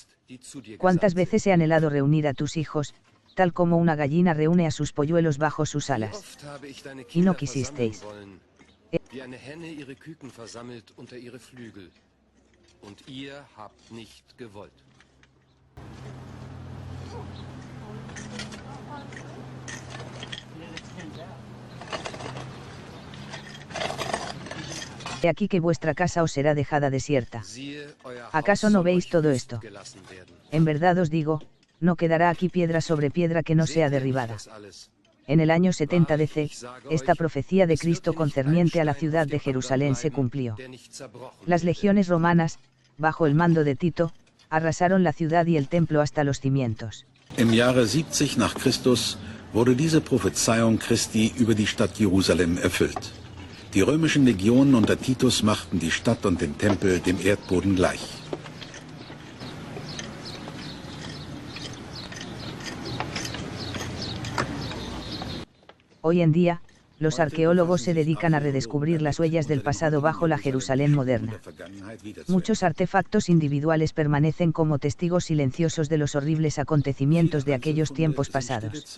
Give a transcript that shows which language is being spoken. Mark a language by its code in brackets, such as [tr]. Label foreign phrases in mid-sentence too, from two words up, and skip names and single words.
[es] ¿Cuántas veces he anhelado reunir a tus hijos, tal como una gallina reúne a sus polluelos bajo sus alas? Y no quisisteis. [de] Wie eine Henne ihre Küken versammelt unter ihre Flügel. Und ihr habt nicht gewollt. [es] He aquí que vuestra casa os será dejada desierta. ¿Acaso no veis todo esto? En verdad os digo, no quedará aquí piedra sobre piedra que no sea derribada. En el año 70 DC, esta profecía de Cristo concerniente a la ciudad de Jerusalén se cumplió. Las legiones romanas, bajo el mando de Tito, arrasaron la ciudad y el templo hasta los cimientos. [de] Im Jahre 70 nach Christus wurde diese Prophezeiung Christi über die Stadt Jerusalem erfüllt. Die römischen Legionen unter Titus machten die Stadt und den Tempel dem Erdboden gleich. [es] Hoy en día, los arqueólogos se dedican a redescubrir las huellas del pasado bajo la Jerusalén moderna. Muchos artefactos individuales permanecen como testigos silenciosos de los horribles acontecimientos de aquellos tiempos pasados.